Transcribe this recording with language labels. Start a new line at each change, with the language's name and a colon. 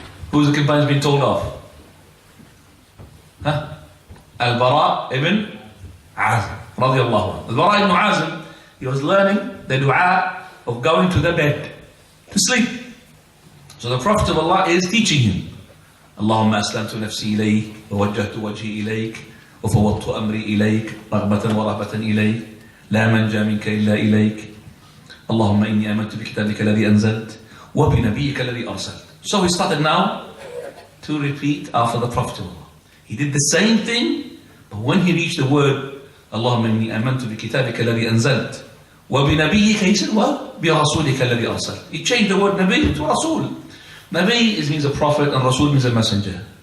English: Who's the companion being told off? Huh? Al-Bara ibn Azim, radiyallahu anhu. Al-Bara ibn Azim, he was learning the dua of going to the bed, to sleep. So the Prophet of Allah is teaching him.
Arabic: اللهم أسلمت نفسي إليك ووجهت وجهي إليك وفوضت أمري إليك رغبة ورهبة إليك لا منجا منك إلا إليك اللهم إني آمنت بكتابك الذي أنزلت وبنبيك الذي أرسلت.
English: So he started now to repeat after the Prophet of Allah. He did the same thing, but when he reached the word
Arabic: اللهم إني آمنت بكتابك الذي أنزلت وبنبيك,
English: he said
Arabic: وبرسولك الذي أرسلت.
English: He changed the word نبي to رسول. Nabi means a prophet and Rasul means a messenger.